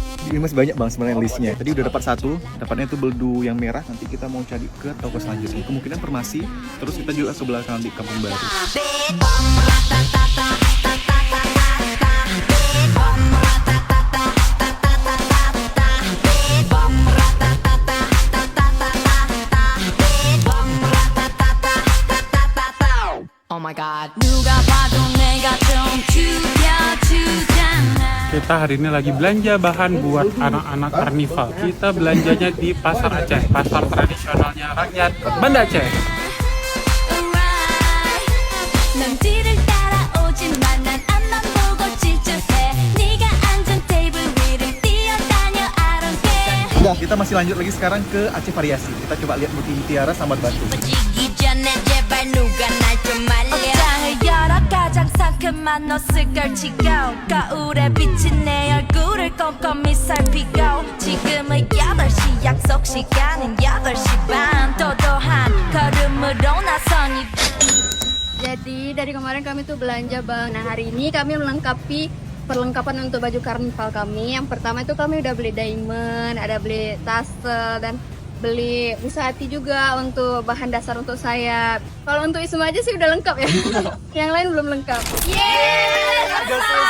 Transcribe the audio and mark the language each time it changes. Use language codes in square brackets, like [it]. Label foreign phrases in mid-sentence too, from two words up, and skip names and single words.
[id] Ini masih banyak bang sebenarnya listnya. Tadi udah dapat satu, dapatnya itu beldu yang merah. Nanti kita mau cari ke toko selanjutnya. Kemungkinan Permasi. Terus kita juga ke belakang di Kampung Baru. [en] Oh my god. [ko] 누가 봐도 내가 좀 죽여주잖아. [id] Kita hari ini lagi belanja bahan buat anak-anak karnival. Kita belanjanya di Pasar Aceh, pasar tradisionalnya rakyat Banda Aceh. [ko] 넌 뒤를 따라오지만 난 앞만 보고 질주해. 네가 앉은 테이블 위를 뛰어다녀 [en] I don't care. [id] Kita masih lanjut lagi sekarang ke Aceh Variasi. Kita coba lihat mutiara sama batu. [ko] 빠지기 전에 제발 누가 날 좀 말려. 옷장을 열어 가장 상큼한 옷을 걸치고 거울에 비친 내 얼굴을 꼼꼼히 살피고 지금은 8시 약속 시간은 8시 반 도도한 걸음으로 나서니. [id] Jadi dari kemarin kami tuh belanja bang. Nah hari ini kami melengkapi perlengkapan untuk baju karnival kami. Yang pertama itu kami udah beli diamond, ada beli tassel dan beli busati juga untuk bahan dasar untuk sayap. Kalau untuk Isma aja sih udah lengkap ya. Yang lain belum lengkap.